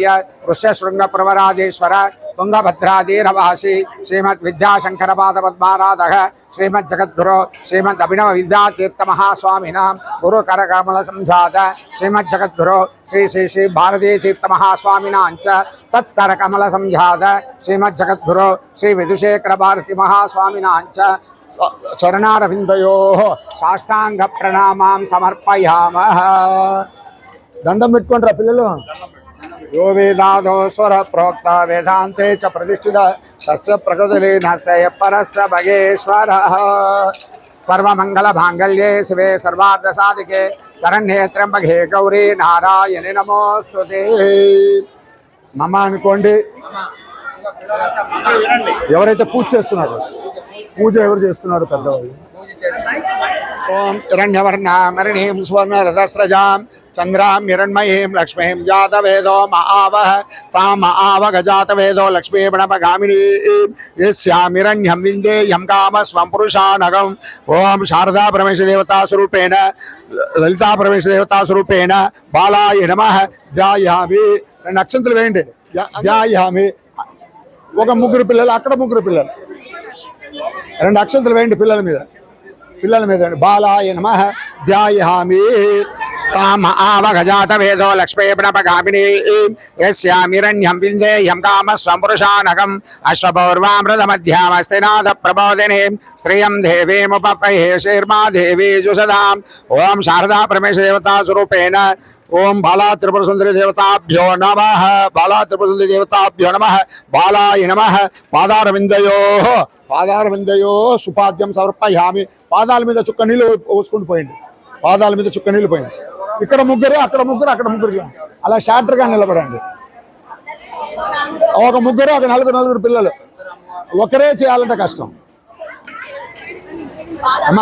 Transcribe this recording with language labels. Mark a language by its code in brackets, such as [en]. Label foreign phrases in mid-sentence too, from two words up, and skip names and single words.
[sa] ऋष्यशृंग प्रवराधीश्वर तुंगभद्राधीरवासी श्रीमद् विद्याशंकर पाद पद्माराधक श्रीमद् जगद्गुरु श्रीमद् अभिनव विद्यातीर्थ महास्वामिना गुरु करकमल संजात श्रीमद् जगद्गुरु श्री श्री श्री भारती तीर्थ महास्वामिना तत्करकमल संजात श्रीमद् जगद्गुरु श्री विदुशेखर भारती महास्वामिना चरणारविंदयोः साष्टांग प्रणामां समर्पयामः. [te] దండం పెట్టుకోండి పిల్లలు. [sa] यो वेदादो स्वर प्रोक्त वेदांते च प्रतिष्ठित तस्य प्रकृतिलीनस्य परस्य भगेश्वरः. सर्वमंगल मांगल्ये शिवे सर्वार्थ साधिके शरण्ये त्र्यंबके गौरी नारायणी नमोस्तुते. [te] మమ అనుకోండి. ఎవరైతే పూజ చేస్తున్నారో పూజ ఎవరు చేస్తున్నారు పెద్దవాళ్ళు. [sa] ओम हिरण्यवर्णामरणीं स्वर्णरथस्रजां चंद्रां हिरण्मयीं लक्ष्मीं जातवेदो महावः तां महावगजातवेदो लक्ष्मीपणपगामिनीं यस्यां हिरण्यं विन्देयं कामस्वं पुरुषानगम्. ओम शारदा परमेशदेवता स्वरूपेण ललिता परमेशदेवता स्वरूपेण बालाय नमः ध्यायामि. [te] నక్షత్రాలు వేయండి. ధ్యాయామి. ఒక ముగ్గురు పిల్లలు అక్కడ ముగ్గురు పిల్లలు రెండు అక్షంతలు వేయండి పిల్లల మీద [sa] బాలాయ నమః ధ్యాయామి. ताम आवगजात वेदो लक्ष्मीपणपगामिनी यस्यामिरण्यं विन्देयं कामस्वं पुरुषानगम् अश्वपौर्वामृतमध्यामस्तिनाथ प्रबोधिनीं श्रियं देवीमुपप्रहे शीर्मा देवी जुषदाम्. ओम शारदा परमेशदेवता स्वरूपेण ओम बाला त्रिपुर सुंदरी देवताभ्यो नमः. बाला त्रिपुर सुंदरी देवताभ्यो नमः. बालाय नमः. పాదారవిందయో సుపాద్యం సమర్పయామి. [te] పాదాల మీద చుక్క నీళ్ళు పోసుకుంటూ పోయింది. పాదాల మీద చుక్క నీళ్ళు పోయింది. ఇక్కడ ముగ్గురు అక్కడ ముగ్గురు అక్కడ ముగ్గురు అలా షార్టర్గా నిలబడండి. ఒక ముగ్గురు ఒక నలుగురు పిల్లలు ఒకరే చేయాలంటే కష్టం అమ్మా.